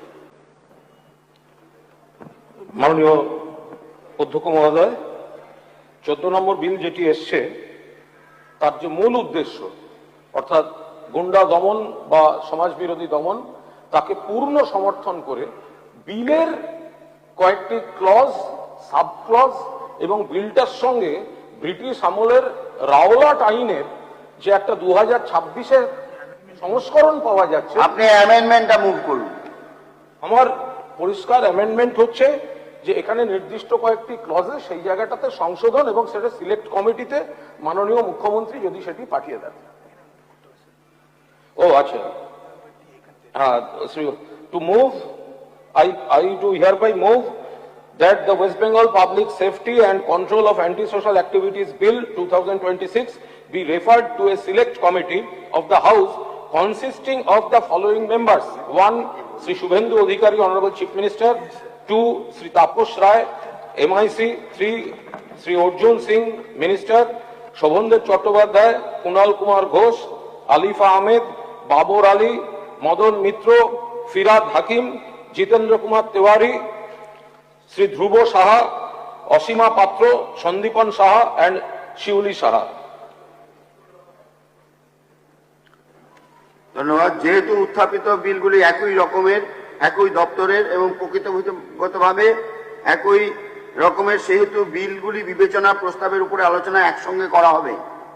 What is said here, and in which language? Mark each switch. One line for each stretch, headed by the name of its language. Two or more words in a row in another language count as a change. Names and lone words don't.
Bangla: মাননীয় অধ্যক্ষ মহোদয়, 14 নম্বর বিল যেটি এসছে তার যে মূল উদ্দেশ্য অর্থাৎ গুন্ডা দমন বা সমাজ বিরোধী দমন তাকে পূর্ণ সমর্থন করে বিলের কয়েকটি
English: clause, sub clause
Bangla: এবং বিলটার সঙ্গে ব্রিটিশ আমলের রাওলাট আইনের যে একটা 2026-এর সংস্করণ পাওয়া যাচ্ছে। আপনি অ্যামেন্ডমেন্টটা মুভ করুন। আমার পরিষ্কার অ্যামেন্ডমেন্ট হচ্ছে যে এখানে নির্দিষ্ট কয়েকটি ক্লজে সেই জায়গাটাতে সংশোধন এবং সেটা সিলেক্ট কমিটিতে মাননীয় মুখ্যমন্ত্রী যদি সেটি পাঠিয়ে দেন। ও আচ্ছা,
English: to move, I do hereby move that the West Bengal Public Safety and Control of Anti-Social Activities Bill 2026 be referred to a select committee of the House consisting of the following members: 1. Sri Shubhendu Adhikari, Honorable Chief Minister; 2. Sri Taposh Rai, MIC; 3. Sri Arjun Singh, Minister; Shobhandev Chattopadhyay, Kunal Kumar Ghosh, Alifa Ahmed, Babur Ali, Madan Mitro, Firad Hakim, Jitendra Kumar Tiwari, Sri Dhruvo Saha, Asima Patro, Sandipan Saha and Shiuli Saha.
Bangla: ধন্যবাদ। যেহেতু উত্থাপিত বিলগুলি একই রকমের, একই দপ্তরের এবং প্রকৃতগতভাবে একই রকমের, সেহেতু বিলগুলি বিবেচনা প্রস্তাবের উপরে আলোচনা একসঙ্গে করা হবে।